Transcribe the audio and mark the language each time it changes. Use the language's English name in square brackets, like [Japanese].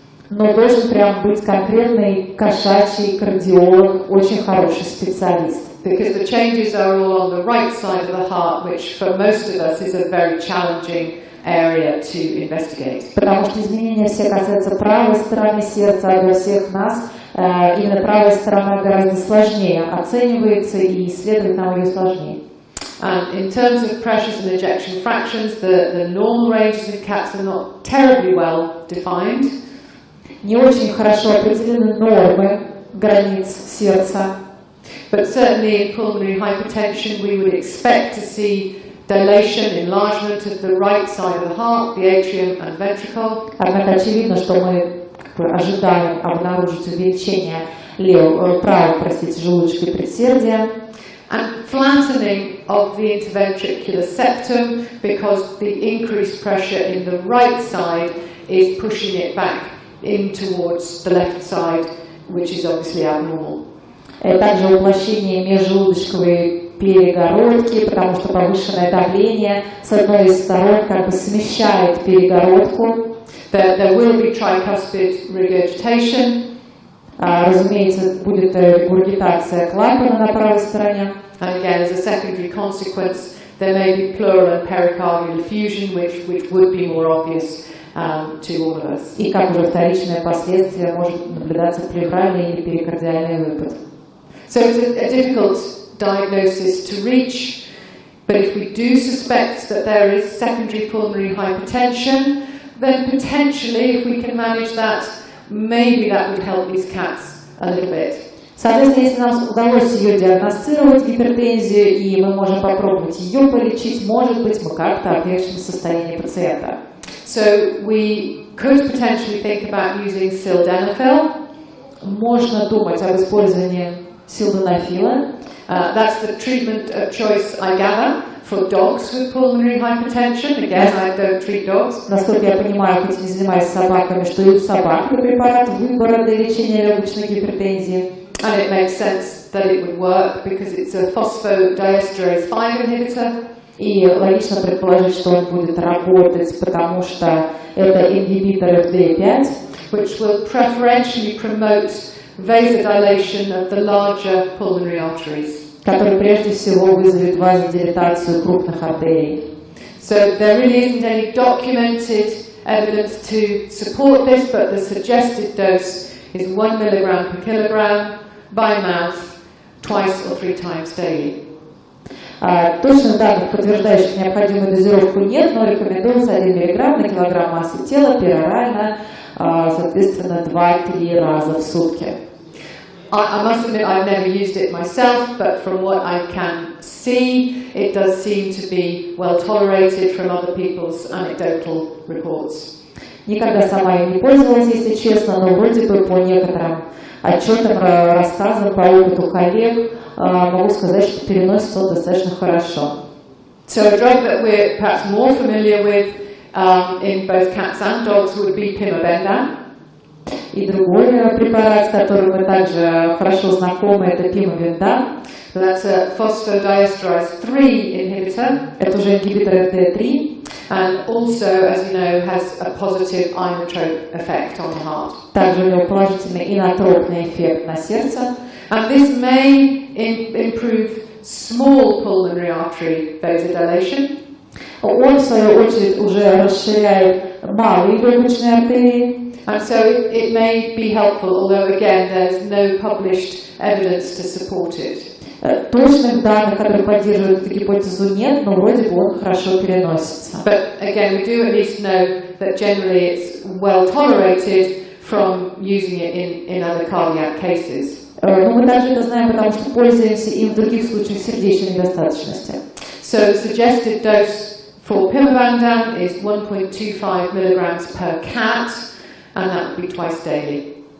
[Russian] Но должен прям быть конкретный кошачий кардиолог, очень хороший специалист. [English] Because the changes are all on the right side of the heart, which for most of us is a very challenging area to investigate. [Russian] Потому что изменения все касаются правой стороны сердца, а для всех нас именно правая сторона гораздо сложнее оценивается, и исследовать нам ее сложнее. [English] And in terms of pressures and ejection fractions, the normal ranges in cats are not terribly well defined. [Russian] Не очень хорошо определены нормы границ сердца. [English] But certainly in pulmonary hypertension we would expect to see dilation, enlargement of the right side of the heart, the atrium and ventricle. [Russian] Однако очевидно, что мы ожидаем обнаружить увеличение правого, желудочка и предсердия. [English] And flattening of the interventricular septum, because the increased pressure in the right side is pushing it back in towards the left side, which is obviously abnormal. [Russian] Также уплощение межжелудочковой перегородки, потому что повышенное давление с одной из сторон как бы смещает перегородку. [English] There will be tricuspid regurgitation. [Russian] Разумеется, будет регургитация клапана на правой стороне. [English] And again, as a secondary consequence, there may be pleural and pericardial effusion, which would be more obvious to all of us. [Russian] И как уже вторичное последствие может наблюдаться плевральный или перикардиальный выпад. [English] So it's a difficult diagnosis to reach, but if we do suspect that there is secondary pulmonary hypertension, then potentially, if we can manage that, maybe that would help these cats a little bit. [Russian] Соответственно, если нам удалось ее диагностировать, гипертензию, и мы можем попробовать ее полечить, может быть, мы как-то облегчим состояние пациента. [English] So we could potentially think about using sildenafil. [Russian] Можно думать об использовании sildenafila. [English] That's the treatment of choice, I gather, for dogs with pulmonary hypertension. Again, I don't treat dogs. [Russian] Насколько я понимаю, хоть не занимаюсь собаками, что и у собак препарат выбора для лечения легочной гипертензии. [English] And it makes sense that it would work because it's a phosphodiesterase 5 inhibitor. [Russian] И логично предположить, что он будет работать, потому что это ингибитор FDA5, [English] which will preferentially promote vasodilation of the larger pulmonary arteries. [Russian] Который прежде всего вызовет вазодилатацию крупных артерий. [English] So there really isn't any documented evidence to support this, but the suggested dose is 1 milligram per kilogram by mouth twice or 3 times daily. [Russian] Точных данных, подтверждающих необходимую дозировку, нет, но рекомендуется 1 мг на килограмм массы тела перорально, соответственно, 2-3 раза в сутки. [English] I must admit I've never used it myself, but from what I can see, it does seem to be well tolerated from other people's anecdotal reports. [Russian] Никогда сама им не пользовалась, если честно, но вроде бы по некоторым отчетам, рассказам, по опыту коллег, могу сказать, что переносится он достаточно хорошо. [English] So a drug that we're perhaps more familiar with in both cats and dogs would be pimobendan. [Russian] И другой препарат, с которым мы также хорошо знакомы, это пимовендан. [English] That's a phosphodiesterase 3 inhibitor. [Russian] Это уже ингибитор FD3. [English] And also, as you know, has a positive inotrope effect on the heart. [Russian] Также у него положительный инотропный эффект на сердце. [English] And this may improve small pulmonary artery vasodilation. [Russian] Он, в свою очередь, уже расширяет малые легочные артерии. [English] And so it may be helpful, although again there's no published evidence to support it. [Russian] Точных данных, которые поддерживают эту гипотезу, нет, но вроде бы он хорошо переносится. [English] But again, we do at least know that generally it's well tolerated from using it in other cardiac cases. [Russian] Но мы также это знаем, потому что пользуемся им в других случаях сердечной недостаточности. [English] So suggested dose for pimabandam is 1.25 milligrams per cat, and that would be twice daily.